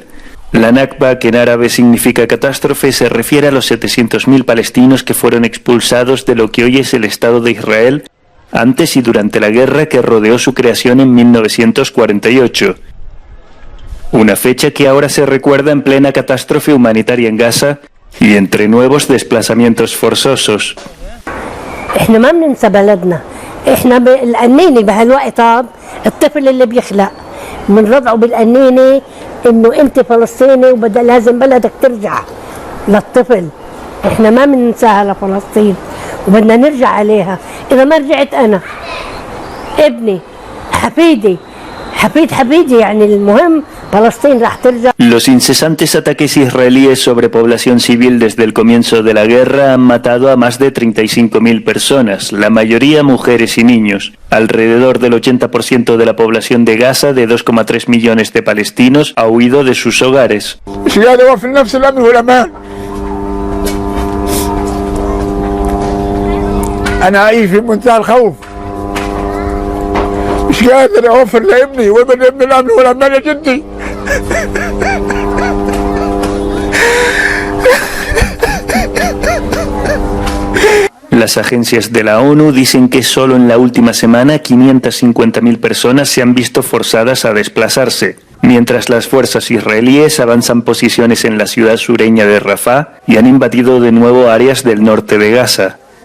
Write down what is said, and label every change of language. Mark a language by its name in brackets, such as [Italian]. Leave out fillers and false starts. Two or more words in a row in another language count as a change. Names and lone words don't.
[Spanish] La Nakba, que en árabe significa catástrofe, se refiere a los 700.000 palestinos que fueron expulsados de lo que hoy es el Estado de Israel antes y durante la guerra que rodeó su creación en 1948. Una fecha que ahora se recuerda en plena catástrofe humanitaria en Gaza y entre nuevos desplazamientos forzosos. [Arabic] احنا ما بننسى بلدنا، احنا القنينه بهالوقت الطفل اللي بيخلق بنرضعه بالقنينه انه انت فلسطيني وبدا لازم بلدك ترجع للطفل. احنا ما بننساها لفلسطين وبدنا نرجع عليها. اذا ما رجعت انا ابني حفيدي يعني المهم Palestina راح ترجع. [Spanish] Los incesantes ataques israelíes sobre población civil desde el comienzo de la guerra han matado a más de 35.000 personas, la mayoría mujeres y niños. Alrededor del 80% de la población de Gaza, de 2,3 millones de palestinos, ha huido de sus hogares. [Arabic] مش قادر اوفر لابني وابن الامن والامان جدي. [Spanish] Las agencias de la ONU dicen que solo en la última semana 550.000 personas se han visto forzadas a desplazarse, mientras las fuerzas israelíes avanzan posiciones en la ciudad sureña de Rafah y han invadido de nuevo áreas del norte de Gaza.